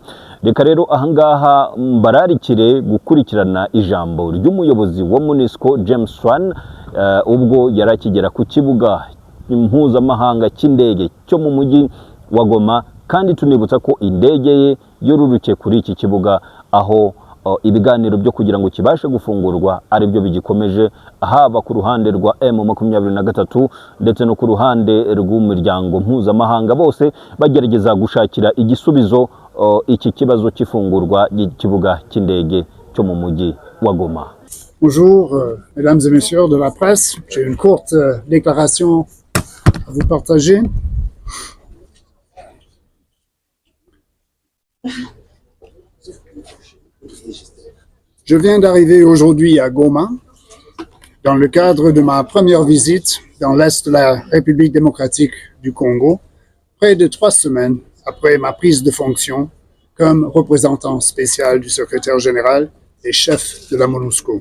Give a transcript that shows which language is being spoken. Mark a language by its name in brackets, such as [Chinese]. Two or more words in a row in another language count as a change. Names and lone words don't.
[Kinyarwanda] Reka rero ahangaha mbararikire gukurikirana ijambo ry'umuyobozi wa MONUSCO James Swan ubwo yarakigera ku kibuga mpuzamahanga cy'indege cyo mu mujyi wa Goma, kandi tunibutsa ko indege ye yoruruke kuri iki kibuga aho ibiganiro byo kugira ngo kibashe gufungurwa ari byo bigikomeje, haba ku ruhande rwa M23 ndetse no ku ruhande rw'umuryango mpuzamahanga, bose bagerageza gushakira igisubizo iki kibazo cy'ifungurwa ry'ikibuga cy'indege cyo mu mujyi wa Goma. [French] Bonjour, mesdames et messieurs de la presse. J'ai une courte déclaration à vous partager. Je viens d'arriver aujourd'hui à Goma dans le cadre de ma première visite dans l'Est de la République démocratique du Congo, près de 3 semaines après ma prise de fonction comme représentant spécial du secrétaire général et chef de la MONUSCO.